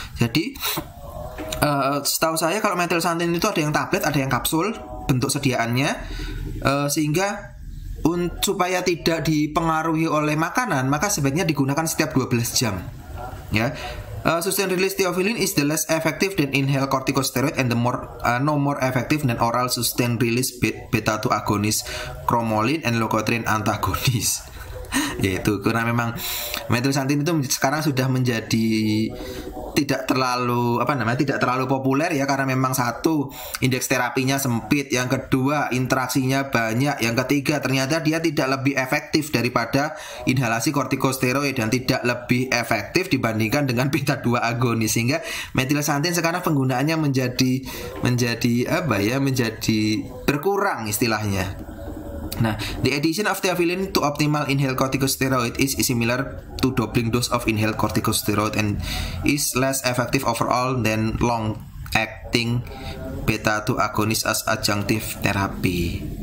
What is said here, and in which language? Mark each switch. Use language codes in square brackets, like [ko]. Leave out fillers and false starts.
[id] Jadi setahu saya kalau metilsantin itu ada yang tablet, ada yang kapsul bentuk sediaannya, sehingga supaya tidak dipengaruhi oleh makanan, maka sebaiknya digunakan setiap 12 jam. Ya. [en] Sustained release theophylline is the less effective than inhaled corticosteroid and the no more effective than oral sustained release beta-2 agonist, cromolyn and leukotriene antagonist. [id] Yaitu karena memang metilsantin itu sekarang sudah menjadi tidak terlalu populer ya, karena memang satu, indeks terapinya sempit, yang kedua interaksinya banyak, yang ketiga ternyata dia tidak lebih efektif daripada inhalasi kortikosteroid dan tidak lebih efektif dibandingkan dengan beta-2 agonis, sehingga metilsantin sekarang penggunaannya menjadi berkurang istilahnya. [en] Nah, the addition of theophylline to optimal inhaled corticosteroid is similar to doubling dose of inhaled corticosteroid and is less effective overall than long-acting beta-2 agonist as adjunctive therapy.